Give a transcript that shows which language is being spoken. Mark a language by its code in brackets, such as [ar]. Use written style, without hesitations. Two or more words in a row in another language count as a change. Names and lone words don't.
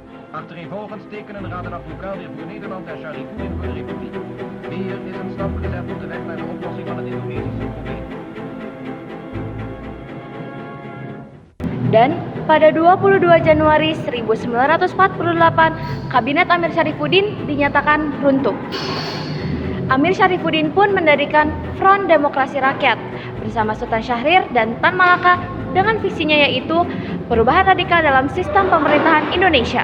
[nl] Achtereenvolgens tekenen Raad en Advocaat weer voor Nederland en Sharifudin voor de Republiek. Hier is een stap gezet op de weg naar de oplossing van het Indonesische probleem. [id] Dan pada 22 Januari 1948, Kabinet Amir Syarifuddin dinyatakan runtuh. Amir Syarifuddin pun mendirikan Front Demokrasi Rakyat bersama Sultan Syahrir dan Tan Malaka dengan visinya yaitu perubahan radikal dalam sistem pemerintahan Indonesia.